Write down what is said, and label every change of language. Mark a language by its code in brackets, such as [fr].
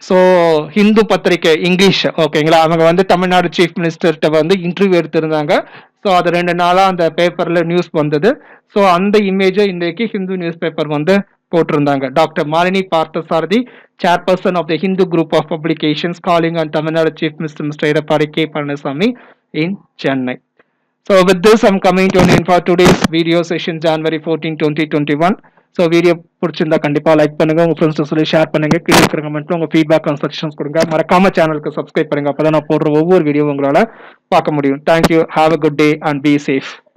[ta] So Hindu பத்திரிகை English, ஓகேங்களா, அவங்க வந்து தமிழ்நாடு சீஃப் மினிஸ்டர்கிட்ட வந்து இன்டர்வியூ எடுத்திருந்தாங்க. ஸோ அது 2 நாளா அந்த பேப்பர்ல நியூஸ் வந்தது. ஸோ அந்த இமேஜை இன்றைக்கு ஹிந்து நியூஸ் பேப்பர் வந்து போட்டிருந்தாங்க. [en] Doctor Malini Parthasarathy, chairperson of the Hindu group of publications, calling on Tamil Nadu chief minister mister Edappadi K Palaniswami in Chennai. So with this, I'm coming to an end for today's video session, January 14, 2021. [ta] So video பிடிச்சிருந்தா கண்டிப்பா like பண்ணுங்க, உங்க friends சொல்லி share பண்ணுங்க, கீழே இருக்கிற கமெண்ட்ல உங்க ஃபீட்பேக் அண்ட் சஜஷன்ஸ் கொடுங்க. மறக்காம சேனலுக்கு சப்ஸ்கிரைப் பண்ணுங்க, அப்பதான் நான் போடுற ஒவ்வொரு வீடியோ உங்களால பார்க்க முடியும். [en] Thank you, have a good day and be safe.